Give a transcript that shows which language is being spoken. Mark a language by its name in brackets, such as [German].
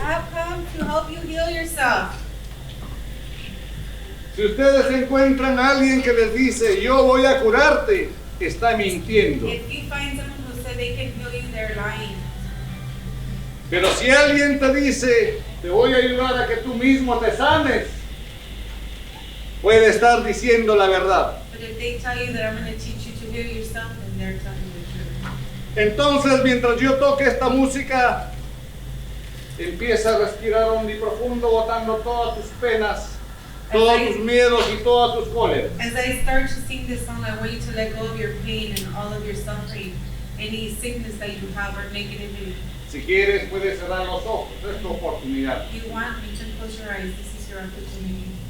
[English] I've come to help you heal yourself. [Spanish] Si ustedes encuentran a alguien que les dice, yo voy a curarte, está mintiendo. [English] If you find someone who said they can heal you, they're lying. [Spanish] Pero si alguien te dice, te voy a ayudar a que tú mismo te sanes, puede estar diciendo la verdad. [English] But if they tell you that I'm going to teach you to heal yourself, then they're telling you the truth. [Spanish] Entonces, mientras yo toque esta música, empieza a respirar hondo y profundo, botando todas tus penas, todos tus miedos y todas tus cóleras. [English] As I start to sing this song, I want you to let go of your pain and all of your suffering, any sickness that you have or negativity. [Spanish] Si quieres, puedes cerrar los ojos, es tu oportunidad. [English] If you want, you can close your eyes. This is your opportunity.